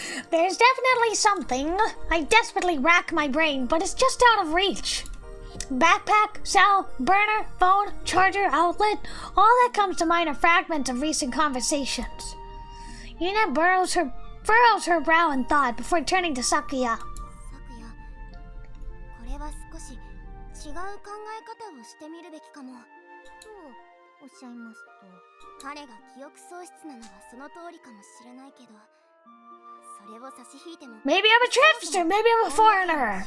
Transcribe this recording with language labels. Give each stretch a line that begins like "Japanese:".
English: There's definitely something. I desperately rack my brain, but it's just out of reach. Backpack, cell, burner, phone, charger, outlet, all that comes to mind are fragments of recent conversations. Yuna furrows her brow in thought before turning to Sakuya.
Japanese: これは少し違う考え方をしてみるべきかも。とおっしゃいますと、彼が記憶喪失なのはその通りかもしれないけど、それを差し引いても
English: Maybe I'm a trickster, maybe I'm a foreigner.